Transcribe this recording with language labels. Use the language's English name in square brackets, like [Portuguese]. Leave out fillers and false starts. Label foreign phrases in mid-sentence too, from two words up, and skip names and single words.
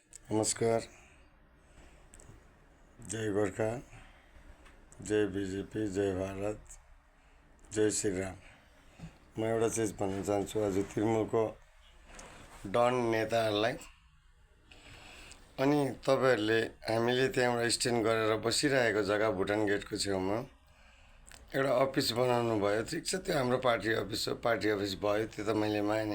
[Nepali] नमस्कार। जय गोर्खा, जय बीजेपी, जय भारत, जय श्री राम। म एउटा चिज भन्न चाहन्छु आज तृणमूलको डन नेताहरूलाई अनि तपाईहरूले हामीले त्यहाँबाट स्ट्यान्ड गरेर बसिरहेको जग्गा भुटान गेटको छेउमा एउटा अफिस बनाउनु भयो। ठिक छ, त्यो हाम्रो [English] party office [Nepali] हो, [English] party office [Nepali] भयो, त्यो त मैले माने।